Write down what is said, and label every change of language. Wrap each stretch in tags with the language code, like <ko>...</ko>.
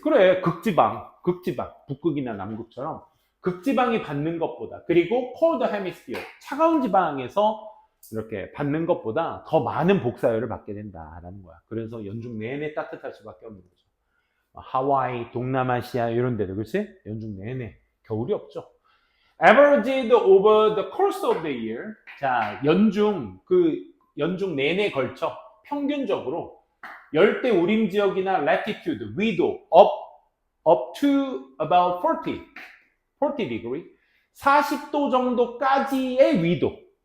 <ko>그래, 극지방, 북극이나 남극처럼 극지방이 받는 것보다, 그리고</ko> <en>cold hemisphere,</en> <ko>차가운 지방에서 이렇게 받는 것보다 더 많은 복사열을 받게 된다라는 거야. 그래서 연중 내내 따뜻할 수밖에 없는 거죠. 하와이, 동남아시아 이런 데도 그렇지? 연중 내내 겨울이 없죠.</ko> <en>Averaged over the course of the year.</en> <ko>자, 연중 내내 걸쳐 평균적으로 열대 우림 지역이나 latitude, 위도</ko> <en>up to about 40 degree,</en> <ko>40도 정도까지의 위도.</ko>